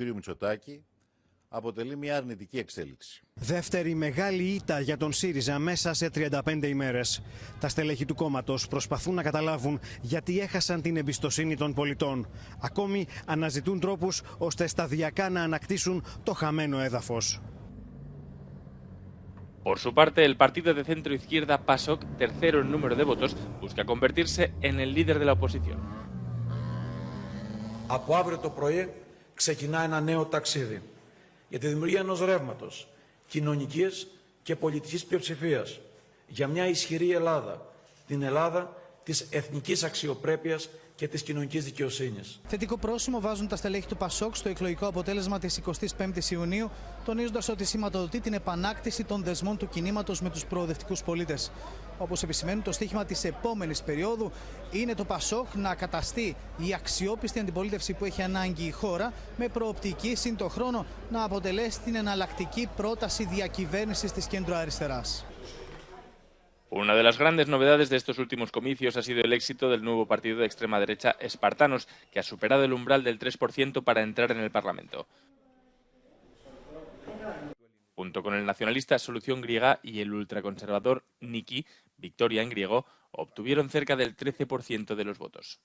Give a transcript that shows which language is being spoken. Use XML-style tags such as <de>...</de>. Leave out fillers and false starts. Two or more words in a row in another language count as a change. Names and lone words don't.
<el>Μητσοτάκη, αποτελεί μια αρνητική εξέλιξη. Δεύτερη μεγάλη ήττα για τον ΣΥΡΙΖΑ μέσα σε 35 ημέρες. Τα στελέχη του κόμματος προσπαθούν να καταλάβουν γιατί έχασαν την εμπιστοσύνη των πολιτών. Ακόμη αναζητούν τρόπους ώστε σταδιακά να ανακτήσουν το χαμένο έδαφος.</el> <es>Por su parte, el partido de centro-izquierda PASOK, tercero en número de votos, busca convertirse en el líder de la oposición.</es> <el>Από αύριο το πρωί ξεκινά ένα νέο ταξίδι για τη δημιουργία ενός ρεύματος κοινωνικής και πολιτικής πλειοψηφίας για μια ισχυρή Ελλάδα, την Ελλάδα της εθνικής αξιοπρέπειας και της κοινωνικής δικαιοσύνης. Θετικό πρόσημο βάζουν τα στελέχη του ΠΑΣΟΚ στο εκλογικό αποτέλεσμα της 25ης Ιουνίου, τονίζοντας ότι σηματοδοτεί την επανάκτηση των δεσμών του κινήματος με τους προοδευτικούς πολίτες. Όπως επισημαίνουν, το στίχημα της επόμενης περίοδου είναι το ΠΑΣΟΚ να καταστεί η αξιόπιστη αντιπολίτευση που έχει ανάγκη η χώρα, με προοπτική συν το χρόνο να αποτελέσει την εναλλακτική πρόταση διακυβέρνησης της κέντρο-αριστεράς.</el> <es>Una de las grandes novedades de estos últimos comicios ha sido el éxito del nuevo partido de extrema derecha Espartanos, que ha superado el umbral del 3% para entrar en el Parlamento. Junto con el nacionalista Solución Griega y el ultraconservador Niki, Victoria en griego, obtuvieron cerca del 13% de los votos.</es>